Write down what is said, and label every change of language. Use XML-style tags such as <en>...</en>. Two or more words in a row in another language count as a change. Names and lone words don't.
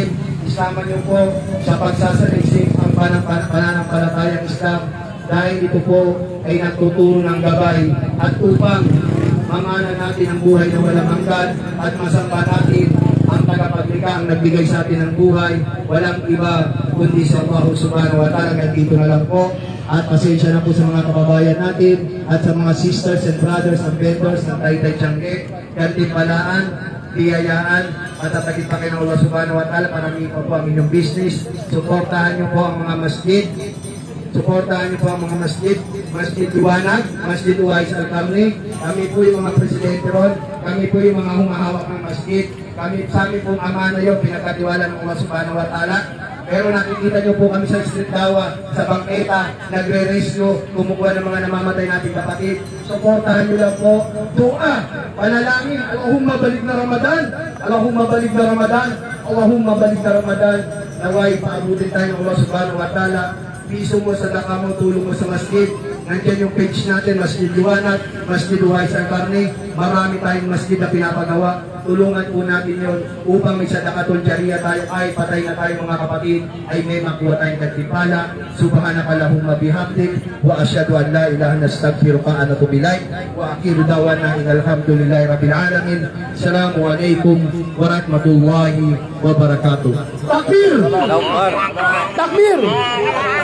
<tl>Isama niyo po sa pagsasaliksik ang pananampalatayang Islam dahil ito po ay nagtuturo ng gabay at upang mamanan natin ang buhay na walang hanggan at masamba natin ang tagapaglikha ang nagbigay sa atin ng buhay. Walang iba kundi sa Allah</tl> <ar>سبحانه وتعالى.</ar> <tl>Kaya dito na lang po at pasensya na po sa mga kababayan natin at sa mga</tl> <en>sisters and brothers</en> <tl>and vendors ng Taytay Tiangge, Kantimpalaan, biyayaan at tatagin pa kayo ng Allah</tl> <ar>سبحانه وتعالى</ar> <tl>para may po ang inyong business. Suportahan niyo po ang mga masjid. Suportahan niyo po ang mga masjid. Masjid Liwanag, Masjid Uwais Al-Kamli. Kami po yung mga presidente ron. Kami po yung mga humahawak ng masjid. Sa amin pong amana yun, pinagkatiwala ng Allah</tl> <ar>سبحانه وتعالى.</ar> <tl>Pero nakikita nyo po kami sa street dawa, sa bangketa, nagre-rescue, kumukuha ng mga namamatay nating kapatid. Suportahan nyo lang po. Dua, panalangin, Allahumma balik na Ramadan, Allahumma balik na Ramadan, Allahumma balik na Ramadan. Naway, paabutin tayo ng Allah</tl> <ar>سبحانه وتعالى.</ar> <tl>Piso mo, sadaka mo, tulong mo sa masjid. Nandiyan yung page natin, Masjid Liwanag, Masjid Uwais Al-Karni. Marami tayong masjid na pinapagawa. Tulungan po natin yun upang may</tl> <ar>صدقة جارية</ar> <tl>tayo ay patay na tayo mga kapatid ay may makuha tayong kagtipala.</tl> <ar>سبحانك اللهم وبحمدك وأشهد أن لا إله إلا أنت أستغفرك وأتوب إليك وآخر دعوانا الحمد لله رب العالمين. السلام عليكم ورحمة الله وبركاته. تكبير تكبير!</ar>